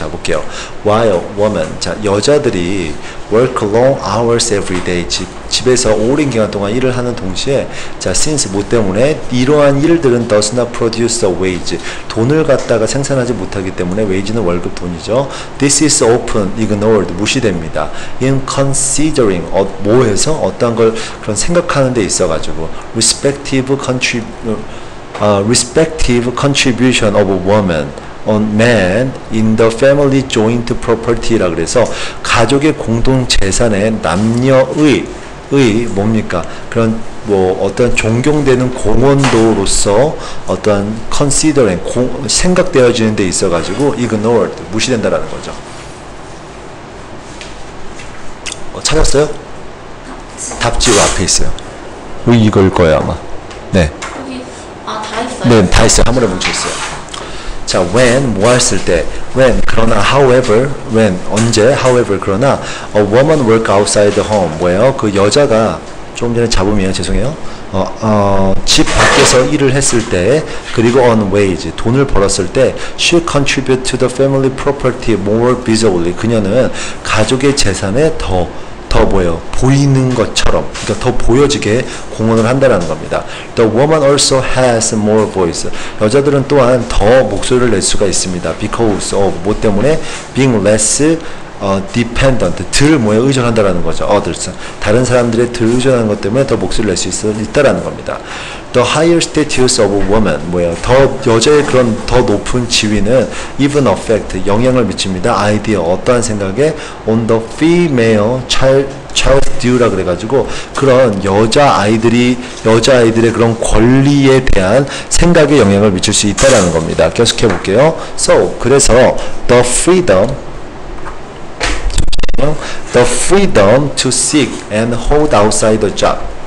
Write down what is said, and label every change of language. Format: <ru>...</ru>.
<ko>자, 볼게요.</ko> <en>While women,</en> <ko>자, 여자들이</ko> <en>work long hours every day,</en> <ko>집에서 오랜 기간 동안 일을 하는 동시에 자, since 뭐 때문에 이러한 일들은</ko> <en>does not produce a wage,</en> <ko>돈을 갖다가 생산하지 못하기 때문에 wage는 월급 돈이죠.</ko> <en>This is often ignored,</en> <ko>무시됩니다.</ko> <en>In considering,</en> <ko>뭐해서 어떤 걸 그런 생각하는 데 있어가지고</ko> <en>respective contribution of woman on man in the family joint property라 그래서</en> <ko>가족의 공동 재산에 남녀의 뭡니까? 그런 뭐 어떤 존경되는 공헌도로서 어떠한 considering 생각되어지는 데 있어 가지고 ignored 무시된다라는 거죠. 찾았어요? 답지가 앞에 있어요. 이걸 거예요 아마. 네. 여기 다 있어요? 네, 다 있어요. 한 번에 뭉쳐 있어요.</ko> <en>자, when</en> <ko>뭐 했을 때</ko> <en>when 그러나 however when 언제 however 그러나 a woman work outside the home 뭐예요?</en> <ko>그 여자가 조금 전에 잡음이에요. 죄송해요. 집 밖에서 일을 했을 때, 그리고</ko> <en>on wage,</en> <ko>돈을 벌었을 때,</ko> <en>she contribute to the family property more visibly.</en> <ko>그녀는 가족의 재산에 더 뭐예요? 보이는 것처럼, 그러니까 더 보여지게 공헌을 한다는 겁니다.</ko> <en>The woman also has more voice.</en> <ko>여자들은 또한 더 목소리를 낼 수가 있습니다.</ko> <en>Because of,</en> <ko>뭐 때문에?</ko> <en>Being less dependent,</en> <ko>덜 뭐에 의존한다라는 거죠. others, 다른 사람들의 덜 의존하는 것 때문에 더 목소리를 낼 수 있다라는 겁니다.</ko> <en>The higher status of a woman,</en> <ko>뭐예요? 더 여자의 그런 더 높은 지위는</ko> <en>even affect,</en> <ko>영향을 미칩니다. idea, 어떠한 생각에</ko> <en>on the female child's due</en> <ko>라 그래가지고 그런 여자아이들의 그런 권리에 대한 생각에 영향을 미칠 수 있다라는 겁니다. 계속해 볼게요.</ko> <en>So,</en> <ko>그래서</ko> <en>the freedom to seek and hold outside the job.</en>